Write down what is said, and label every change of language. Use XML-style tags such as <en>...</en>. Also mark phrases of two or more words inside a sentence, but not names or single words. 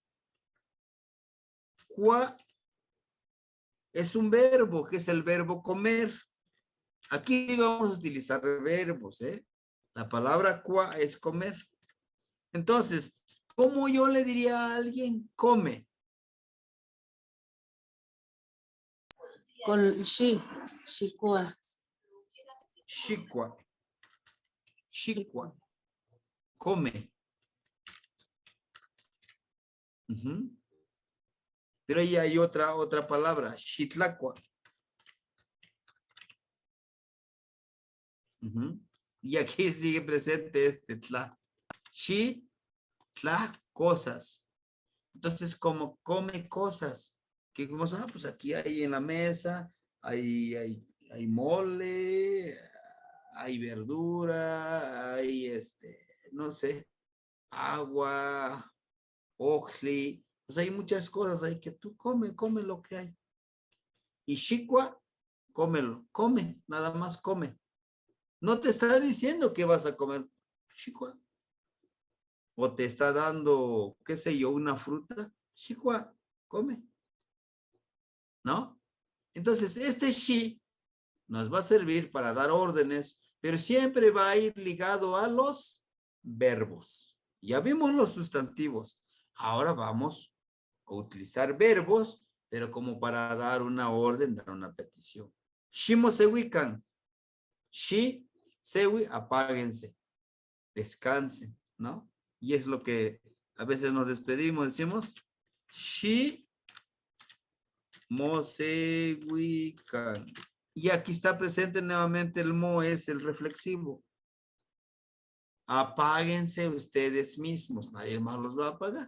<es>Qua es un verbo, que es el verbo comer. Aquí vamos a utilizar verbos, ¿eh? La palabra qua es comer. Entonces, ¿cómo yo le diría a alguien come? Con shikua.</es> <nah>Shikwa. Shikwa.</nah> <es>Come. Pero ahí hay otra palabra, shitlacua. Y aquí sigue presente este tla.</es> <nah>Shi, tla, cosas.</nah> <es>Entonces, como come cosas. Que como pues aquí hay en la mesa, hay mole, hay verdura, hay no sé, agua, ojli. O sea, hay muchas cosas ahí que tú come lo que hay. Y shikwa, cómelo, come, nada más come. No te está diciendo que vas a comer shikwa. O te está dando, qué sé yo, una fruta. Shikwa, come. ¿No? Entonces, este shi nos va a servir para dar órdenes, pero siempre va a ir ligado a los verbos. Ya vimos los sustantivos. Ahora vamos a utilizar verbos, pero como para dar una orden, dar una petición.</es> <nah>Shimo sewikan. Shi, sewi, apáguense.</nah> <es>Descansen, ¿no? Y es lo que a veces nos despedimos, decimos,</es> <nah>shi, mo sewikan.</nah> <es>Y aquí está presente nuevamente el mo, es el reflexivo. Apáguense ustedes mismos, nadie más los va a apagar.</es>